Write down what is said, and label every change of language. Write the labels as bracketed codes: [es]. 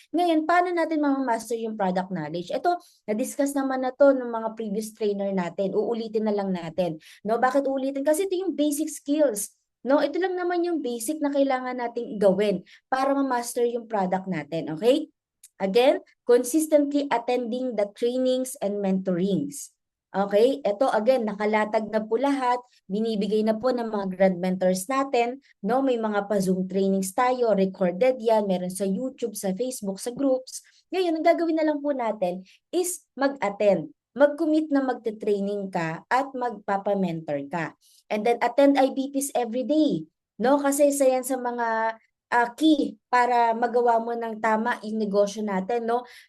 [tl] Ngayon, paano natin ma-master yung product knowledge? Ito, na-discuss naman na to ng mga previous trainer natin. Uulitin na lang natin. No, bakit uulitin? Kasi ito yung basic skills. No, ito lang naman yung basic na kailangan nating gawin para ma-master yung product natin. Okay? [en] Again, consistently attending the trainings and mentorings. [tl] Okay, ito again, nakalatag na po lahat, binibigay na po ng mga grad mentors natin, no? May mga pa-Zoom trainings tayo, recorded yan, meron sa YouTube, sa Facebook, sa groups. Ngayon, ang gagawin na lang po natin is mag-attend, mag-commit na magte-training ka at magpapa-mentor ka. [en] And then attend IBPs every day, no? [tl] Kasi isa yan sa mga key para magawa mo ng tama yung negosyo natin, no?